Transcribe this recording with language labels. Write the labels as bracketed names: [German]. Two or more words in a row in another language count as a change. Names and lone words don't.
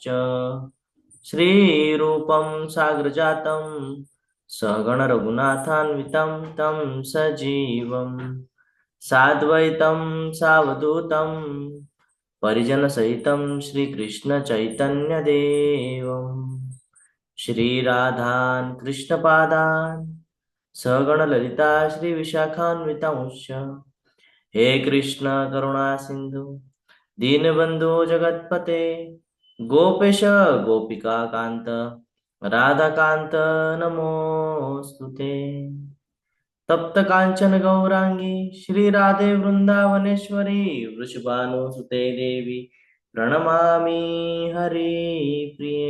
[Sanskrit] श्री रूपम साग्रजातम सगण रघुनाथान्वितम तम सजीवम साद्वैतम सावधूतम परिजन सहितम श्री कृष्ण चैतन्य देवम श्री राधान कृष्ण पादान सगण ललिता श्री विशाखान्वितांश्च. हे कृष्ण करुणा सिंधु दीनबंधु जगतपते गोपेश गोपिका कांत राधा कांत नमोस्तुते. तप्त कांचन गौरांगी श्री राधे वृंदावनेश्वरी वृषभानुसुते देवी प्रणमामि हरि प्रिये.